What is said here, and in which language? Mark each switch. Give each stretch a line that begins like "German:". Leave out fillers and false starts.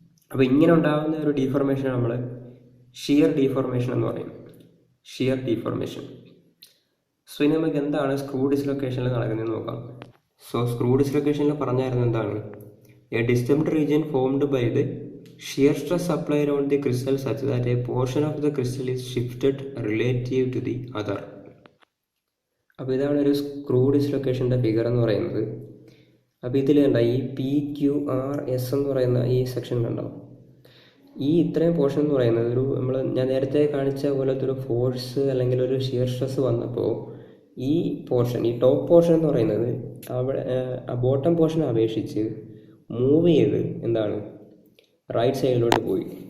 Malayalam: അപ്പോൾ ഇങ്ങനെ ഉണ്ടാകുന്ന ഒരു ഡീഫോർമേഷൻ നമ്മൾ ഷിയർ ഡീഫോർമേഷൻ എന്ന് പറയും, ഷിയർ ഡീഫോർമേഷൻ. സോ ഇനി നമുക്ക് എന്താണ് സ്ക്രൂ ഡിസ്ലൊക്കേഷനിൽ നടക്കുന്നതെന്ന് നോക്കാം. സോ സ്ക്രൂ ഡിസ്ലൊക്കേഷനിൽ പറഞ്ഞായിരുന്നു എന്താണ്,
English: A disturbed region formed by the shear stress applied on the crystal such that a portion of the crystal is shifted relative to the other.
Malayalam: അപ്പോൾ ഇതാണ് ഒരു സ്ക്രൂ ഡിസ്ലൊക്കേഷൻ്റെ ഫിഗർ എന്ന് പറയുന്നത്. അപ്പോൾ ഇതിൽ കണ്ട ഈ പി ക്യു ആർ എസ് എന്ന് പറയുന്ന ഈ സെക്ഷൻ കണ്ടോ, ഈ ഇത്രയും പോർഷൻ എന്ന് പറയുന്നത് ഞാൻ നേരത്തെ കാണിച്ച പോലത്തെ ഒരു ഫോഴ്സ് അല്ലെങ്കിൽ ഒരു ഷിയർ സ്ട്രെസ് വന്നപ്പോൾ ഈ പോർഷൻ, ഈ ടോപ്പ് പോർഷൻ എന്ന് പറയുന്നത് അവിടെ ആ ബോട്ടം പോർഷനെ അപേക്ഷിച്ച് മൂവ് ചെയ്ത് എന്താണ് റൈറ്റ് സൈഡിലോട്ട് പോയി.